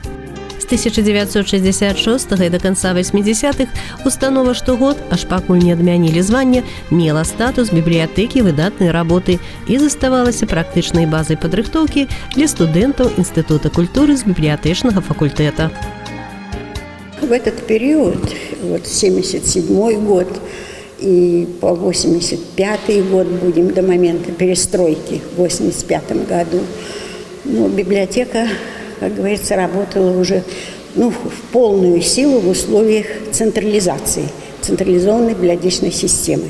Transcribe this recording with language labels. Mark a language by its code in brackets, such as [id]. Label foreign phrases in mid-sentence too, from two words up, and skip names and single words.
[be] З 1966 і да канца 80-х установа штогод, аж пакуль не адмянілі звання, мела статус бібліятэкі выдатнай работы і заставалася практычнай базай падрыхтоўкі для студэнтаў Інстытута культуры з бібліятэчнага факультэта. [ru] В этот период, вот 77 год и по 85 год будем до момента перестройки в 85 году, библиотека, как говорится, работала уже в полную силу в условиях централизации, централизованной библиотечной системы.